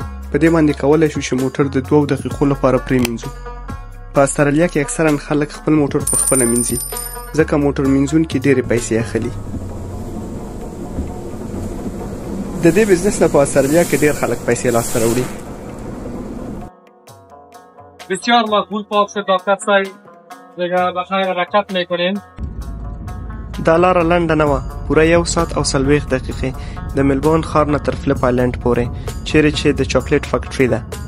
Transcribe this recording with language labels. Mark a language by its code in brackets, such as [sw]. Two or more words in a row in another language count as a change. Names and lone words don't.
[ps] په دې باندې کولای شو چې موټر د 2 دقیقو لپاره پرېمینځو. په استرالیا کې اکثرا خلک خپل موټر په خپله مینځي ځکه موټر مینځونکي ډېرې پیسې اخلي. د دې بزنس نه په استرالیا کې ډېر خلک پیسې لاسته راوړي. [fa] بسیار مقبول پاک شد دکتر صاحب، دیگه بخیر حرکت میکنین. [ps] دا لاره لنډه نه وه، پوره 1 ساعت او 40 دقیقې د ملبورن ښار نه تر فلپ آیلنډ پورې چیرې چې د چاکلیټ فیکټري ده.